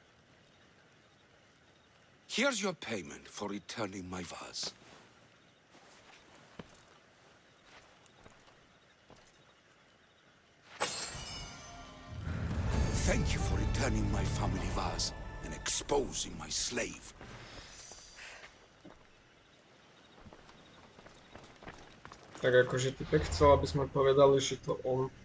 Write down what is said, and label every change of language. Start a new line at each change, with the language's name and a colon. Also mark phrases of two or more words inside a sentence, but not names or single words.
English: Here's your payment for returning my vase. Thank you for returning my family vase and exposing my slave.
Slovak: Tak akože typek chcel, aby sme povedali, že to on.